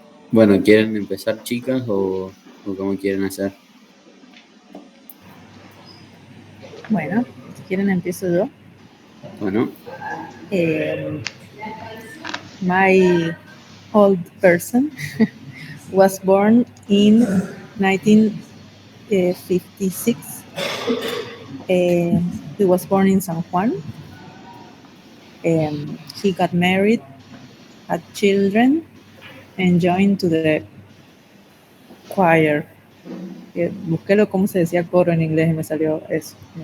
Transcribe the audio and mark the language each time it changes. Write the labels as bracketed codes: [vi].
[es] Bueno, ¿quieren empezar, chicas, o cómo quieren hacer? Bueno, si quieren empiezo yo. Bueno, [en] My old person was born in 1956. He was born in San Juan. He got married, had children, and joined to the choir. [es] Busqué cómo se decía coro en inglés y me salió eso.